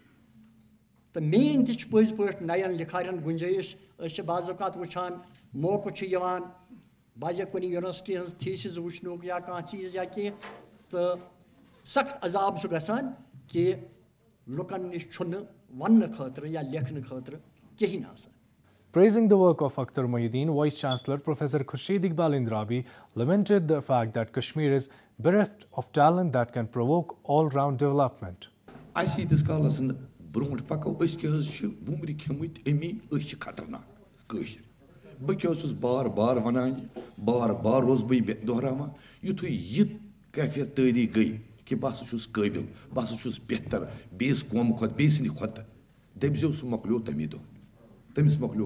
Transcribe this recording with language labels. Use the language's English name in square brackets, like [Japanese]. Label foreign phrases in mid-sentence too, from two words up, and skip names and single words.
[Kashmiri] تہٕ مین تہِ چھِ پٔزۍ پٲٹھۍ نَیَن لِکھارٮ۪ن گُنجٲیِش أسۍ چھِ بعض اوقات وٕچھان موقعہٕ چھُ یِوان بَجہِ کُنہِ یوٗنیورسٹی ہٕنٛز تھیٖسِس وٕچھنُک یا کانٛہہ چیٖز یا کینٛہہ تہٕ سخت عذاب چھُ گژھان کہِ لُکَن نِش چھُنہٕ وَننہٕ خٲطرٕ یا لیکھنہٕ خٲطرٕ کِہیٖنۍ آسان. [English] Praising the work of Akhtar Mohyuddin, Vice Chancellor Professor Khurshid Iqbal Indrabi lamented the fact that Kashmir is bereft of talent that can provoke all-round development. [Kashmiri] اَسہِ ییٖتِس کالَس نہٕ برونٛٹھ پَکو أسۍ کیٛاہ حظ چھِ وُمرِ کھیٚمٕتۍ أمی أسۍ چھِ خطرناک کٲشِر بہٕ کیٛاہ اوسُس بار بار وَنان یہِ بار بار اوسُس بہٕ دۄہراوان یُتھُے یہِ کیفیت تٲری گٔے کہِ بہٕ ہسا چھُس قٲبِل بہٕ ہسا چھُس بہتر بیٚیِس قومہٕ کھۄتہٕ بیٚیہِ سٕنٛدِ کھۄتہٕ دٔپۍزیو سُہ مۄکلیو تَمی دۄہ تٔمِس مۄکلیو